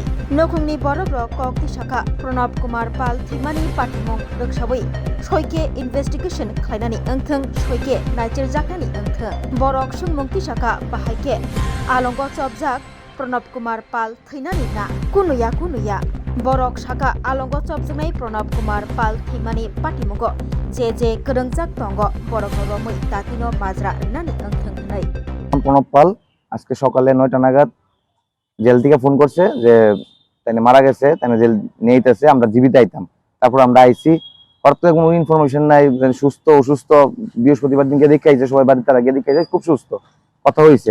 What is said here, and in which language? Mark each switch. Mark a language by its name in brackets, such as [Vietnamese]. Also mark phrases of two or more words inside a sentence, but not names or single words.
[Bodo] नखुंनि बरक र कक तिसाखा प्रणब कुमार पाल थैमानि पाटिमं रोखसाबै सयके इनभेस्टिगेशन खालायनानै ओंथों सयके नायचिरजाकनानै ओंथों बरक सुंमुं तिसाखा बाहायके आलंग चबजाक प्रणब कुमार पाल थैनानै ना कुनुया बरक साका आलंग चबजानाय प्रणब कुमार पाल थैमानि पाटिमंगो जे गोरोंजाक दंग बरक रमै दातिनो মাজরা रिनानै ओंथों हनै [Bangla] প্রণব পাল আজকে সকালে ৯টা নাগাদ জেল থেকে ফোন করছে যে তাই মারা গেছে, তাই জেল নিয়ে আইতেছে, আমরা জীবিত আইতাম। তারপর আমরা আইছি, তো কোনো ইনফরমেশন নাই, সুস্থ অসুস্থ। বৃহস্পতিবার দিনকে দেখে আইছে, সবাই বাড়িতে তারা গিয়ে দেখে আইছে, খুব সুস্থ, কথা হয়েছে।